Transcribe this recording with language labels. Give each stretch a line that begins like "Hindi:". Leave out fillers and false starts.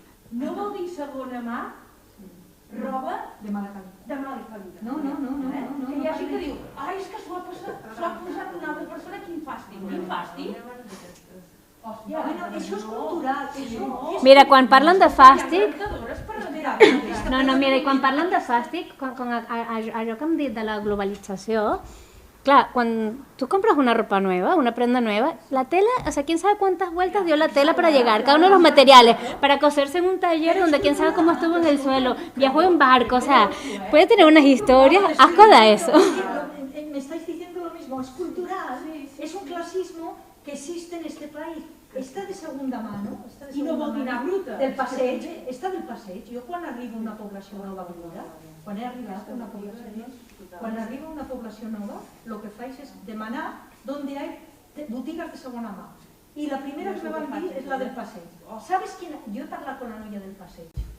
Catalan: No vol dir segona mà, roba de mala qualitat. No. Que hi ha gent que diu, és que s'ho ha posat una altra persona, quin fàstic. Quin fàstic? Hòstia, això és cultural. Mira, quan parlen de fàstic...
Spanish: No, mira, i quan parlen de fàstic, allò que hem dit de la globalització, claro, cuando tú compras una ropa nueva, una prenda nueva, la tela, o sea, quién sabe cuántas vueltas dio la tela para llegar, cada uno de los materiales, para coserse en un taller donde quién sabe cómo estuvo en el suelo, viajó en barco, o sea, puede tener unas historias, asco da eso. Me estáis diciendo lo mismo, es cultural, es un clasismo que existe en este país.
Catalan: Està de segunda mano, i no vol dir anar bruta. Del passeig, està del passeig. Jo quan arribo a una població nova, quan he arribat a una població nova, el que faig és demanar on hi ha botigues de segona mà. I la primera que me van dir és la del passeig. ¿Sabes quién? Jo he parlat con la noia del passeig.